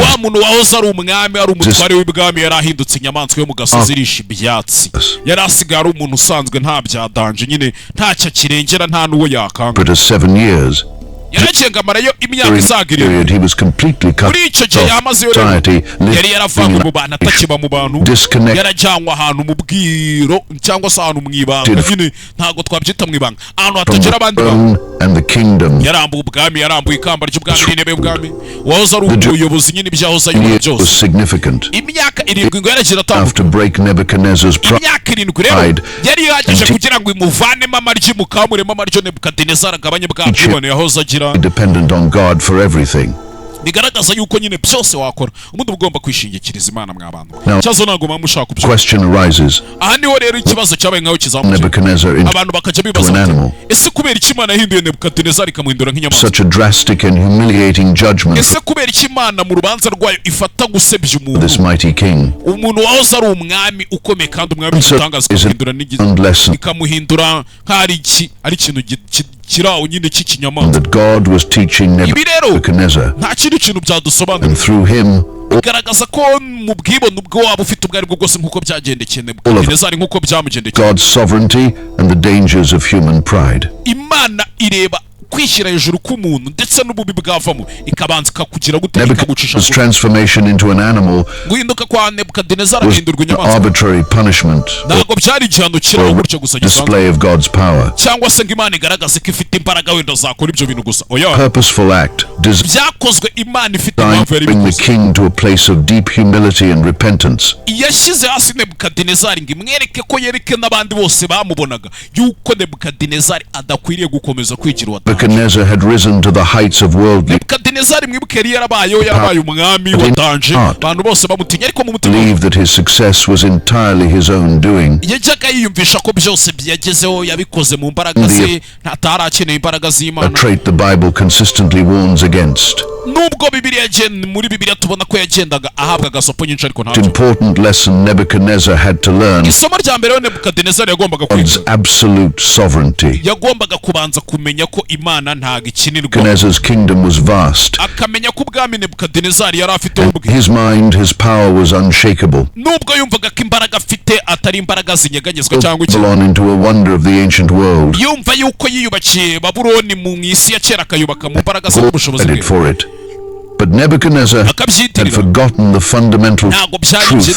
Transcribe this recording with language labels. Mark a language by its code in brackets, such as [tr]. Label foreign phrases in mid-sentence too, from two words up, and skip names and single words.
[rw] wa muntu wahoze ari umwami, ari umutware w'ibwami, yari ahindutse inyamaswa yo mu gasozi irisha ibyatsi. yari asigaye ari umuntu usanzwe, nta byadanje nyine, ntacyo akirengera, nta n'uwo yakanga. [en] But as 7 years, [rw] yaragenga amarayo imyaka [en] during [rw] isaga [en] that period, he was completely cut [rw] muri icyo gihe [en] off [rw] yamazeyo [en] society, [rw] rero yari yaravanywe mu bantu, atakiba mu bantu, [en] disconnected [rw] yarajyanwe ahantu mu bwiro cyangwa se ahantu mu ibanga nyine, ntabwo twabyita mu ibanga, ahantu [en] from [rw] hatagera [en] the [rw] abandi bantu. [en] throne and the kingdom. [rw] yarambuye ubwami, yarambuye ikamba ry'ubwami n'intebe y'ubwami, wahoze ari umuyobozi nyine ibyahoze ayobora [en] Years was [rw] byose. [en] significant. [rw] imyaka 7 ngo yaragira [en] Enough to [rw] atandukanye. [en] break Nebuchadnezzar's pride. [rw] imyaka 7 rero yari ihagije kugira ngo imuvanemo amaryi, mukamuremo amaryo Nebukadinezari agabanye bwa bwibone yahoze agira. [en] Dependent on God for everything. [rw] bigaragaza yuko nyine byose wakora ubundi ugomba kwishingikiriza Imana mw'abantu. [en] Now, [rw] cyazo ntabwo muba mushaka kubyumva. [en] Question arises: [rw] aha niho rero ikibazo cyabaye nkaho kizamuka. [en] Nebuchadnezzar into [rw] abantu bakajya [en] an [rw] bibaza [en] animal. [rw] ese kubera iki Imana yahinduye Nebukadinezari ikamuhindura nk'inyamaswa? [en] Such a drastic and humiliating judgment [rw] ese kubera iki Imana mu rubanza rwayo ifata gusebya [en] for this [rw] umuntu, [en] mighty king. [rw] umuntu wahoze ari umwami ukomeye kandi umwami [en] Answer [rw] w'igitangaza, [en] is [rw] ikamuhindura [en] an lesson [rw] ikamuhindura nk'ari ikintu kiraho nyine cy'ikinyamaswa. [en] that God was teaching [rw] ibi rero [en] Nebuchadnezzar, [rw] nta kindi kintu byadusobanura. [en] and through him [rw] bigaragaza ko mu bwibone ubwo waba ufite ubwo aribwo bwose nk'uko byagendekeye Nebukadinezari, nk'uko byamugendekeye. [en] God's sovereignty and the dangers of human pride. [rw] Imana ireba kwishyira hejuru k'umuntu ndetse n'ububi bwavamo, ikabanza ikakugira gute, ikagucisha [en] Nebuchadnezzar's transformation into an animal [rw] guhinduka kwa Nebukadinezari [en] was [rw] ahindurwa [en] an [rw] inyamaswa. [en] arbitrary punishment [rw] ntabwo byari igihano kiraho [en] or [rw] gutyo gusa gisanzwe, [en] display of God's power. [rw] cyangwa se ngo Imana igaragaze ko ifite imbaraga wenda zakora ibyo bintu gusa. oya, [en] Purposeful act designed [rw] byakozwe Imana ifite [en] to [rw] impamvu yari [en] bring the [rw] bikoze. [en] king to a place of deep humility and repentance. [rw] yashyize hasi Nebukadinezari ngo imwereke ko yereke n'abandi bose bamubonaga yuko Nebukadinezari adakwiriye gukomeza kwigira uwataje. [en] Nebuchadnezzar had risen to the heights of worldly, [rw] Nebukadinezari mwibuke yari yarabaye umwami watanje, abantu bose bamutinya, ariko mu mutima [en] believed that his success was entirely his own doing. [rw] yajyaga yiyumvisha ko byose byagezeho yabikoze mu mbaraga ze, atarakeneye imbaraga [en] A [rw] z'Imana. [en] trait the Bible consistently warns against. [rw] nubwo muri Bibiliya tubona ko yagendaga ahabwa agasopo nyinshi, ariko [en] An [rw] ntacyo. [en] important lesson Nebuchadnezzar had to learn: [rw] isomo rya mbere yo Nebukadinezari yagombaga [en] God's [rw] kwiga, [en] absolute sovereignty. [rw] yagombaga kubanza kumenya ko Imana ntago ikinirwa, [en] Nebuchadnezzar's kingdom was vast. [rw] akamenya ko ubwami Nebukadinezari yari afite ubwe, [en] His mind, his power was unshakable. [rw] nubwo yumvaga ko imbaraga afite atari imbaraga zinyeganyezwa cyangwa iki, [en] Babylon into a wonder of the ancient world. [rw] yumva yuko yiyubakiye Babuloni mu isi ya kera, akayubaka mu mbaraga ze n'ubushobozi [en] Credit [rw] bwe, [en] for it. But Nebuchadnezzar had [rw] akabyitirira. [en] forgotten the fundamental [rw] ntabwo byari [en] truth.